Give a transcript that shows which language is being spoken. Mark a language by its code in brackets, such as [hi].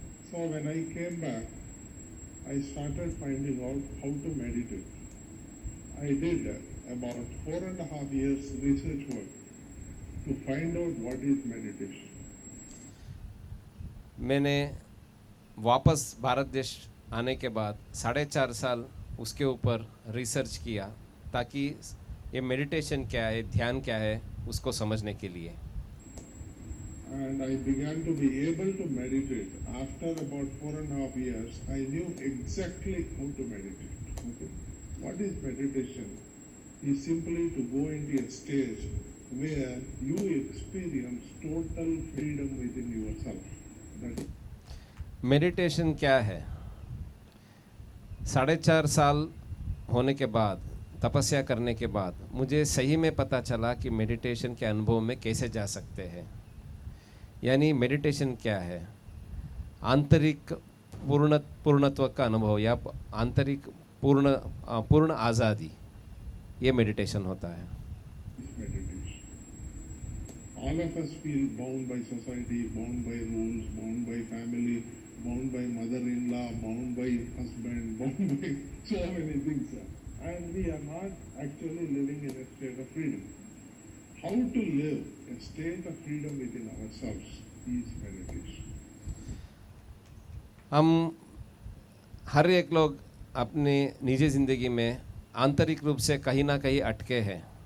[en] So when I came back, I started finding out how to meditate. I did about 4.5 years research work to find out what is meditation. [hi] मैंने वापस भारत देश आने के बाद 4.5 साल उसके ऊपर रिसर्च किया, ताकि ये मेडिटेशन क्या है, ध्यान क्या है, उसको समझने के लिए। [en] And I began to be able to meditate. After about 4.5 years, I knew exactly how to meditate. Okay? What is meditation? Is simply to go into a stage where you experience total freedom within yourself. That [hi] meditation क्या है? 4.5 साल होने के बाद, तपस्या करने के बाद, मुझे सही में पता चला कि मेडिटेशन के अनुभव में कैसे जा सकते हैं। यानी मेडिटेशन क्या है? आंतरिक पूर्णत्व का अनुभव या आंतरिक पूर्ण आज़ादी, ये मेडिटेशन होता है। [en] meditation. All of us feel bound by society, bound by rules, bound by family, bound by mother-in-law, bound by husband, bound by so many things. And we are not actually living in a state of freedom. How to live a state of freedom within ourselves is meditation. [hi] हम हर एक लोग अपने निजी ज़िंदगी में आंतरिक रूप से कहीं ना कहीं अटके हैं।